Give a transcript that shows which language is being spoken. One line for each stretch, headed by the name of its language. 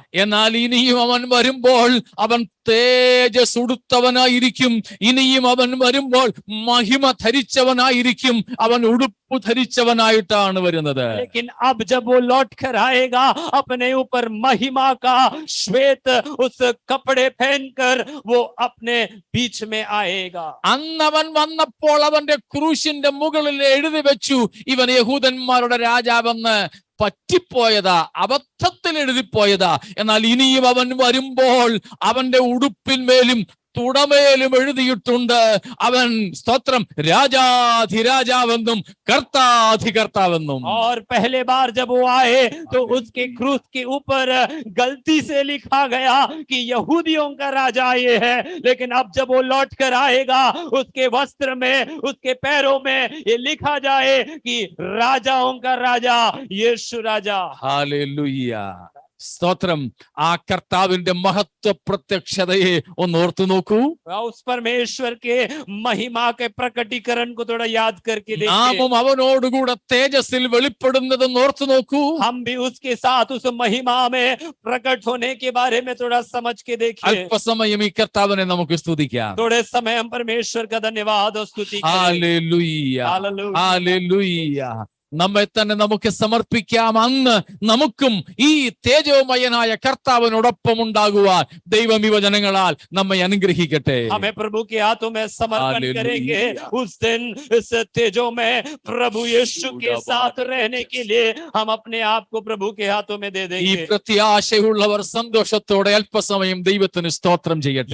Malayalam: എന്നാൽ ഇനിയും അവൻ വരുമ്പോൾ അവൻ തേജസ് ഉടുത്തവനായിരിക്കും. ഇനിയും അവൻ വരുമ്പോൾ മഹിമ ധരിച്ചവനായിരിക്കും. അവൻ ഉടുപ്പ് ധരിച്ചവനായിട്ടാണ് വരുന്നത്.
Hindi: लेकिन अब जब वो लौट कर आएगा अपने ऊपर महिमा का श्वेत उस कपड़े पहनकर वो अपने बीच में आएगा।
Malayalam: അന്നവൻ വന്നപ്പോൾ അവന്റെ ക്രൂശിന്റെ മുകളിൽ എഴുതി വെച്ചു, ഇവൻ യഹൂദന്മാരുടെ രാജാവെന്ന്. പറ്റിപ്പോയതാ, അബദ്ധത്തിൽ എഴുതിപ്പോയതാ. എന്നാൽ ഇനിയും അവൻ വരുമ്പോൾ അവന്റെ ഉടുപ്പിന്മേലും തുടമേലും എഴുതിയിട്ടുണ്ട്, അവൻ സ്തോത്രം രാജാധിരാജാവെന്നും കർത്താധികർത്താവെന്നും.
Hindi: और पहले बार जब वो आए तो उसके क्रूस के ऊपर गलती से लिखा गया कि यहूदियों का राजा ये है, लेकिन अब जब वो लौट कर आएगा उसके वस्त्र में उसके पैरों में ये लिखा जाए कि राजाओं का राजा यीशु राजा।
Malayalam: ഹല്ലേലൂയ, സ്തോത്രം. ആ കർത്താവിന്റെ മഹത്വ പ്രത്യക്ഷതയെ ഒന്ന് ഓർത്തു നോക്കൂ.
Hindi: उस परमेश्वर के महिमा के प्रकटीकरण को थोड़ा याद करके देखिए।
Malayalam: നാമും അവനോടുകൂടെ തേജസ്സിൽ വെളിപ്പെടുന്നത് ഓർത്തു നോക്കൂ.
Hindi: हम भी उसके साथ उस महिमा में प्रकट होने के बारे में थोड़ा समझ के देखिए।
Malayalam: അല്പസമയം ഈ കർത്താവിനെ നമുക്ക് സ്തുതിക്കാം.
Hindi: थोड़े समय हम परमेश्वर का धन्यवाद और स्तुति करें।
Malayalam: Hallelujah,
Hindi: hallelujah.
Malayalam: ഹല്ലേലൂയ. നമ്മെ തന്നെ നമുക്ക് സമർപ്പിക്കാം. അന്ന് നമുക്കും ഈ തേജോമയനായ കർത്താവിനോടൊപ്പം ഉണ്ടാകുവാൻ ദൈവം ഈ വചനങ്ങളാൽ നമ്മെ അനുഗ്രഹിക്കട്ടെ.
Hindi: हमें प्रभु के हाथों में समर्पण हालेलुया। करेंगे। उस दिन इस तेजो में प्रभु यीशु के साथ रहने के लिए हम अपने आप को प्रभु के हाथों में दे
Malayalam: ഈ
Hindi: देंगे।
Malayalam: പ്രത്യാശയുള്ളവർ സന്തോഷത്തോടെ അല്പസമയം ദൈവത്തിന് സ്തോത്രം ചെയ്യട്ടെ.